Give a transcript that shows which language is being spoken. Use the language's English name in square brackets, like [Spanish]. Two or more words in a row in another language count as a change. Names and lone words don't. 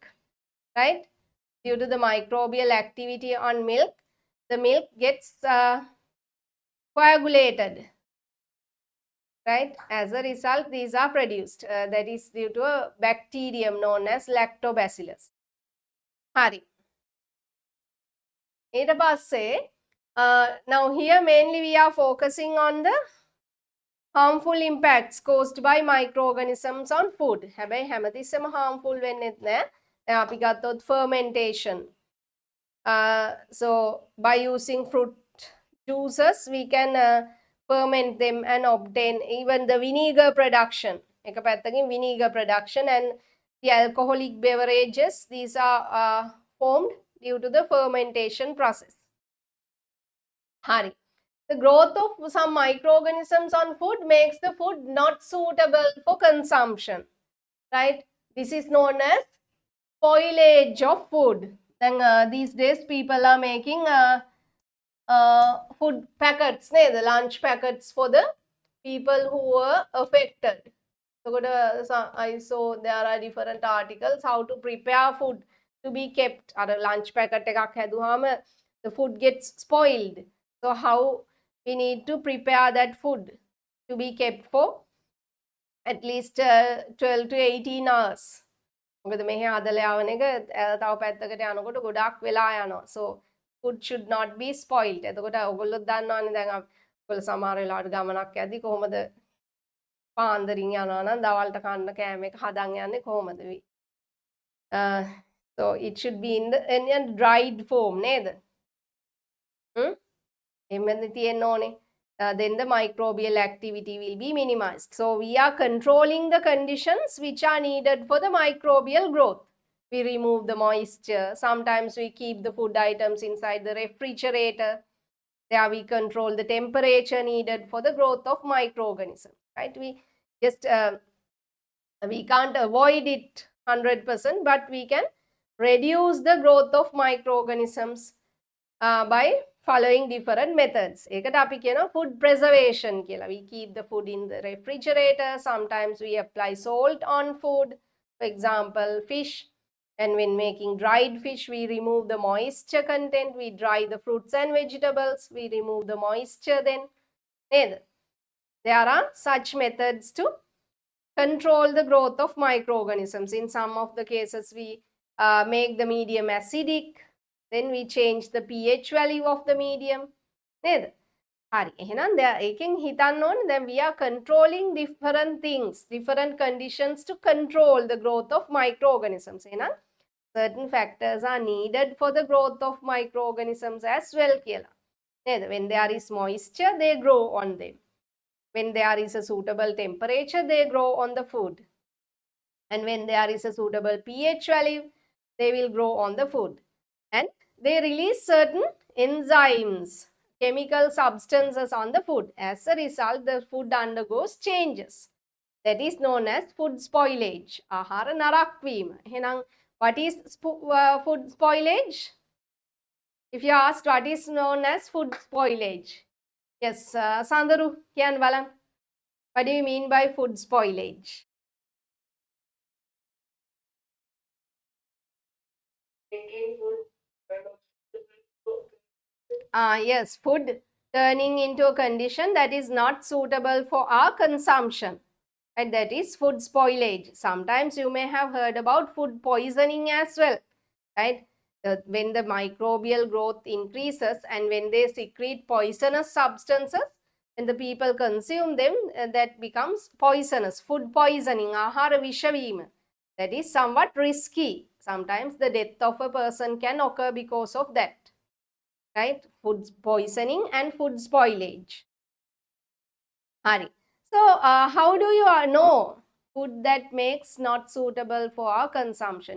[English] Right? Due to the microbial activity on milk, the milk gets coagulated. Right? As a result, these are produced. That is due to a bacterium known as lactobacillus. [Sinhala] Hari. ඊට පස්සේ, [English] now here mainly we are focusing on the harmful impacts caused by microorganisms on food. [Sinhala] හැබැයි හැමතිස්සෙම [English] harmful වෙන්නෙත් [Sinhala] නෑ. දැන් අපි ගත්තොත් fermentation. [English] So by using fruit juices, we can ferment them and obtain even the vinegar production. [Sinhala] එක පැත්තකින් [English] vinegar production and the alcoholic beverages, these are formed due to the fermentation process. [Sinhala] Hari. [English] The growth of some microorganisms on food makes the food not suitable for consumption. Right? This is known as spoilage of food. Then these days people are making food packets, the lunch packets for the people who were affected. So I saw there are different articles how to prepare food to be kept. At a lunch packet [Sinhala] එකක් හැදුවාම [English] the food gets spoiled. So how we need to prepare that food to be kept for at least 12 to 18 hours. [Sinhala] මොකද මෙහි හදලා යවන එක තව පැත්තකට යනකොට ගොඩාක් වෙලා යනවා. [English] So food should not be spoiled. [Sinhala] එතකොට ඔයගොල්ලෝ දන්නවනේ දැන් ඔයගොල්ලෝ සමහර වෙලාවට ගමනක් යද්දි කොහොමද පාන්දරින් යනවා නම් දවල්ට කන්න කෑම එක හදන් යන්නේ කොහොමද? [English] So it should be in a dried form නේද? [Sinhala] එහෙමද තියෙන්න ඕනේ. [English] Then the microbial activity will be minimized. So we are controlling the conditions which are needed for the microbial growth. We remove the moisture. Sometimes we keep the food items inside the refrigerator. There we control the temperature needed for the growth of microorganisms. Right? We just we can't avoid it 100%, but we can reduce the growth of microorganisms by following different methods. [Sinhala] ඒකට අපි කියනවා [English] food preservation [Sinhala] කියලා. [English] We keep the food in the refrigerator. Sometimes we apply salt on food. For example, fish. And when making dried fish, we remove the moisture content. We dry the fruits and vegetables. We remove the moisture then. There are such methods to control the growth of microorganisms. In some of the cases, we make the medium acidic. Then we change the pH value of the medium. [Sinhala] Hari. එහෙනම් ඒකෙන් හිතන්න ඕනේ දැන් [English] we are controlling different things, different conditions to control the growth of microorganisms. එහෙනම් certain factors are needed for the growth of microorganisms as well කියලා. When there is moisture, they grow on them. When there is a suitable temperature, they grow on the food. And when there is a suitable pH value, they will grow on the food. And they release certain enzymes, chemical substances on the food. As a result, the food undergoes changes. That is known as food spoilage. [Sinhala] ආහාර නරක් වීම. එහෙනම් [English] what is food spoilage? If you ask what is known as food spoilage? Yes, Sandaru, [Sinhala] කියන්න බලන්න. [English] What do you mean by food spoilage? Yes, food turning into a condition that is not suitable for our consumption. And that is food spoilage. Sometimes you may have heard about food poisoning as well. Right? When the microbial growth increases and when they secrete poisonous substances, when the people consume them, that becomes poisonous. Food poisoning, [Sinhala] ahara විෂ වීම. [English] That is somewhat risky. Sometimes the death of a person can occur because of that. Right? Food poisoning and food spoilage. [Sinhala] Hari. [English] So, how do you know food that makes not suitable for our consumption?